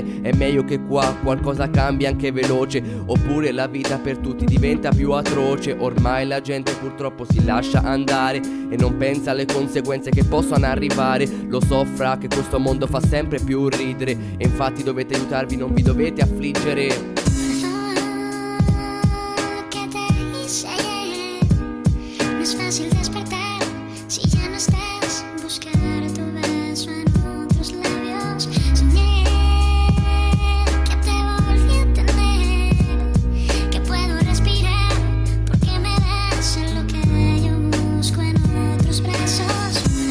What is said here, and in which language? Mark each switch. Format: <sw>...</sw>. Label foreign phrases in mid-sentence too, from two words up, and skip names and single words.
<it>È meglio che qua qualcosa cambia anche veloce, oppure la vita per tutti diventa più atroce. Ormai la gente purtroppo si lascia andare e non pensa alle conseguenze che possono arrivare. Lo so fra che questo mondo fa sempre più ridere e infatti dovete aiutarvi, non vi dovete affliggere.</it> <es>¿Qué te hice ayer? No es fácil despertar si ya no estás. Buscar tu beso en otros labios. Soñé que te volví a tener, que puedo respirar porque me das lo que yo busco en otros brazos.</es>